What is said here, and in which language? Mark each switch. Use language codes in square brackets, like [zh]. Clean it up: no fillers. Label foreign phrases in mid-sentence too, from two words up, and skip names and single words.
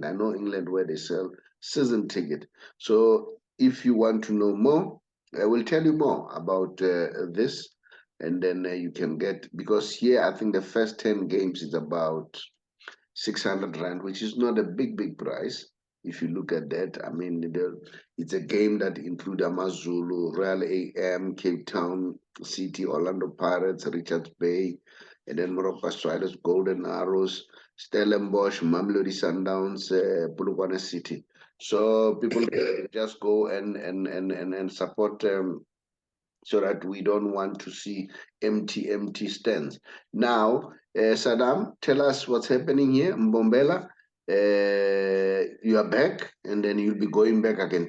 [en] I know England where they sell season ticket. So if you want to know more, I will tell you more about this. And then you can get, because here I think the first 10 games is about 600 rand, which is not a big price. If you look at that, I mean, it's a game that includes Amazulu, Royal AM, Cape Town City, Orlando Pirates, Richards Bay, and then Morocco Striders, Golden Arrows, Stellenbosch, Mamelodi Sundowns, Polokwane City. So people can just go and support so that we don't want to see empty stands. Now, Saddam, tell us what's happening here, Mbombela. You are back, and then you'll be going back again.